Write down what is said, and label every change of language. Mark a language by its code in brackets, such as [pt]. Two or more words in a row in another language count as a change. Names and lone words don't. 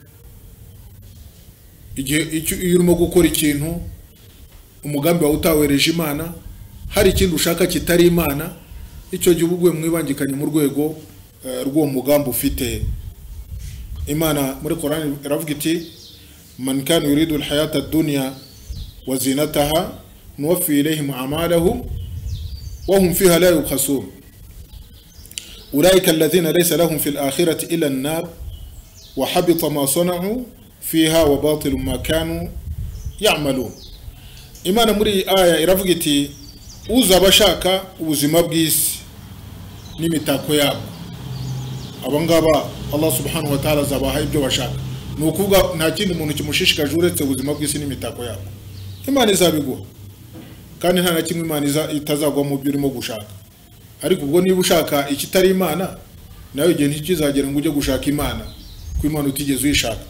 [rw] Igihe iyo urimo gukora ikintu umugambi wawe utawereje Imana, hari ikindi ushaka kitari Imana, icyo gihe ubuguye mu ibangikanya mu rwego rw'uwo mugambi ufite. Imana muri Qur'an iravuga iti [ar] من كان يريد الحياة الدنيا وزينتها نوف إليهم أعمالهم وهم فيها لا يبخسون أولئك الذين ليس لهم في الآخرة إلا النار وحبط ما صنعوا فيها وباطل ما كانوا يعملون. [rw] Imana muri aya iravuga iti uzabashaka ubuzima bw'isi n'imitako yabo, abangaba Allah [ar] سبحانه وتعالى [rw] zabaha ibyo bashaka. Nukuvuga nta kindi umuntu kimushishikaje uretse ubuzima bw'isi n'imitako yabo. Imana izabiguha kandi nta na kimwe Imana itazagwa mu byo urimo gushaka. Ariko ubwo niba ushaka ikitari Imana, nawe igihe ntikizagera ngo ujye gushaka Imana ko Imana utigeze uyishaka.